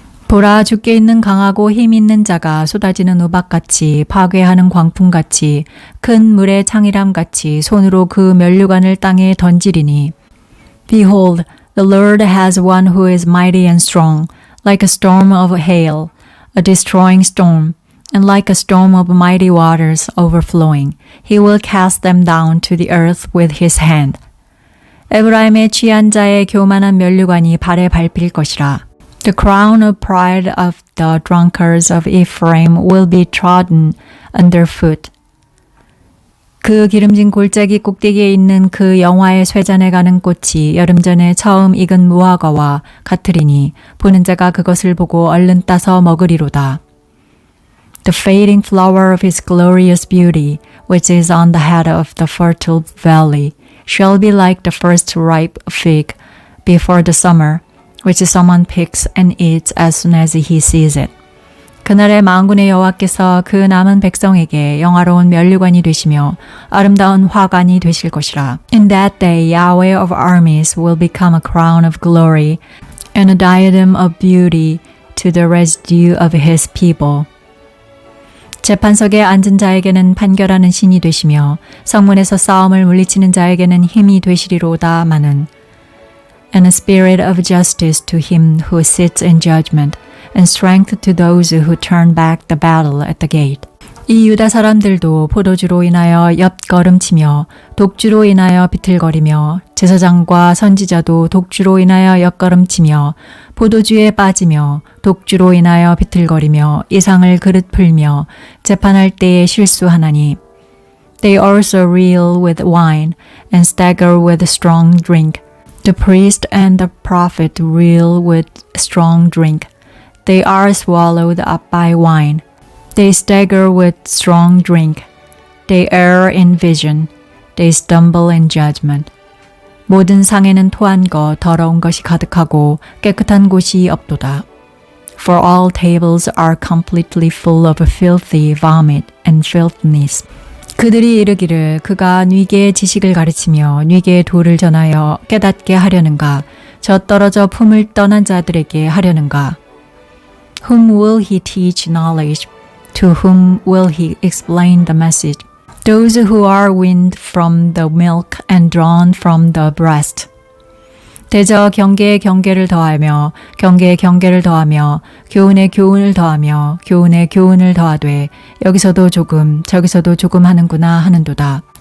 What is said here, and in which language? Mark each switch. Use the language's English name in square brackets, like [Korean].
[Korean] 보라 주께 있는 강하고 힘 있는 자가 쏟아지는 우박같이 파괴하는 광풍같이 큰 물의 창이람같이 손으로 그 면류관을 땅에 던지리니 [English] Behold, the Lord has one who is mighty and strong, like a storm of hail, a destroying storm, and like a storm of mighty waters overflowing. He will cast them down to the earth with his hand. [Korean] 에브라임의 취한 자의 교만한 면류관이 발에 밟힐 것이라. [English] The crown of pride of the drunkards of Ephraim will be trodden underfoot. [Korean] 그 기름진 골짜기 꼭대기에 있는 그 영화의 쇠잔에 가는 꽃이 여름 전에 처음 익은 무화과와 같으리니 보는 자가 그것을 보고 얼른 따서 먹으리로다. [English] The fading flower of his glorious beauty, which is on the head of the fertile valley, shall be like the first ripe fig before the summer, which someone picks and eats as soon as he sees it. [Korean] 그날에 만군의 여호와께서 그 남은 백성에게 영화로운 면류관이 되시며 아름다운 화관이 되실 것이라. [English] In that day, Yahweh of armies will become a crown of glory and a diadem of beauty to the residue of his people. [Korean] 재판석에 앉은 자에게는 판결하는 신이 되시며 성문에서 싸움을 물리치는 자에게는 힘이 되시리로다마는 [English] And a spirit of justice to him who sits in judgment and strength to those who turn back the battle at the gate. [Korean] 이 유다 사람들도 포도주로 인하여 엿걸음치며 독주로 인하여 비틀거리며 제사장과 선지자도 독주로 인하여 엿걸음치며 포도주에 빠지며 독주로 인하여 비틀거리며 이상을 그릇 풀며 재판할 때에 실수하나니 [English] They also reel with wine and stagger with strong drink. The priest and the prophet reel with strong drink. They are swallowed up by wine. They stagger with strong drink. They err in vision. They stumble in judgment. [Korean] 모든 상에는 토한 것, 더러운 것이 가득하고 깨끗한 곳이 없도다. [English] For all tables are completely full of filthy vomit and filthiness. [Korean] 그들이 이르기를 그가 뉘게의 지식을 가르치며 뉘게의 도를 전하여 깨닫게 하려는가? 저 떨어져 품을 떠난 자들에게 하려는가? [English] Whom will he teach knowledge? To whom will he explain the message? Those who are weaned from the milk and drawn from the breast. [Korean] 대저 경계에 경계를 더하며 경계에 경계를 더하며 교훈에 교훈을 더하며 교훈에 교훈을 더하되 여기서도 조금 저기서도 조금 하는구나 하는도다.